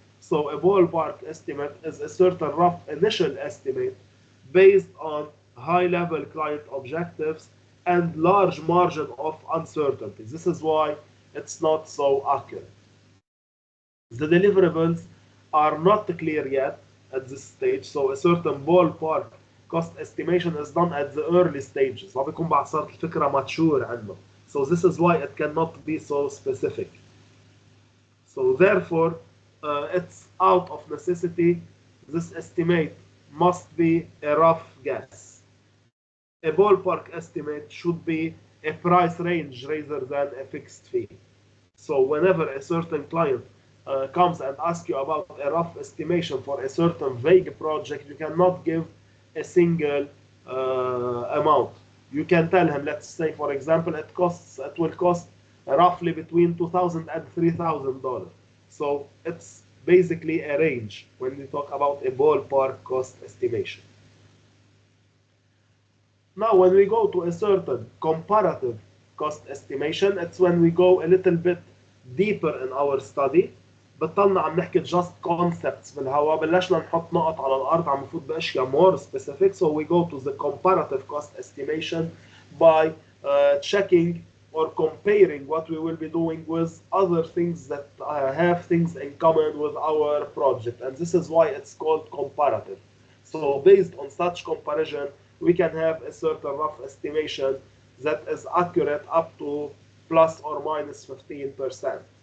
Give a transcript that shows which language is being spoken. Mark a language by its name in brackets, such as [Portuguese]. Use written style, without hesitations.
[English] So a ballpark estimate is a certain rough initial estimate based on high-level client objectives and large margin of uncertainty. This is why it's not so accurate. The deliverables are not clear yet at this stage, so a certain ballpark cost estimation is done at the early stages. [Arabic] ما بيكون بعد صارت الفكرة mature عنه. [English] So this is why it cannot be so specific. So therefore, it's out of necessity. This estimate must be a rough guess. A ballpark estimate should be a price range rather than a fixed fee. So whenever a certain client comes and asks you about a rough estimation for a certain vague project, you cannot give a single amount. You can tell him, let's say, for example, it will cost roughly between $2,000 and $3,000. So it's basically a range when we talk about a ballpark cost estimation. Now, when we go to a certain comparative cost estimation, it's when we go a little bit deeper in our study. [Arabic] بطلنا عم نحكي [English] just concepts [Arabic] بالهوا، بلشنا نحط نقط على الأرض، عم نفوت بأشياء [English] more specific. So we go to the comparative cost estimation by checking or comparing what we will be doing with other things that have things in common with our project. And this is why it's called comparative. So based on such comparison, we can have a certain rough estimation that is accurate up to plus or minus 15%.